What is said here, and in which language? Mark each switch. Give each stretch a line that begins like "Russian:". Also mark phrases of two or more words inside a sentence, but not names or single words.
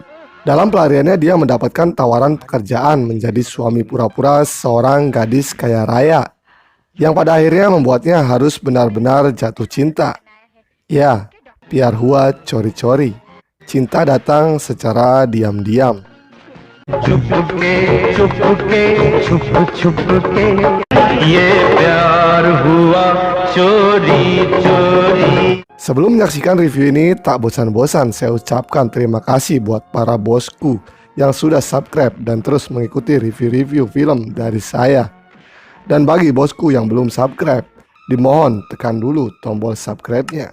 Indonesian: Dalam pelariannya, dia mendapatkan tawaran pekerjaan menjadi suami pura-pura seorang gadis kaya raya, yang pada akhirnya membuatnya harus benar-benar jatuh cinta. Ya, Pyar Hua Chori Chori. Cinta datang secara diam-diam.
Hindi: चुपके चुपके छुप छुप के ये प्यार हुआ चोरी चोरी.
Indonesian: Sebelum menyaksikan review ini, tak bosan-bosan saya ucapkan terima kasih buat para bosku yang sudah subscribe dan terus mengikuti review-review film dari saya. Dan bagi bosku yang belum subscribe, dimohon tekan dulu tombol subscribe-nya.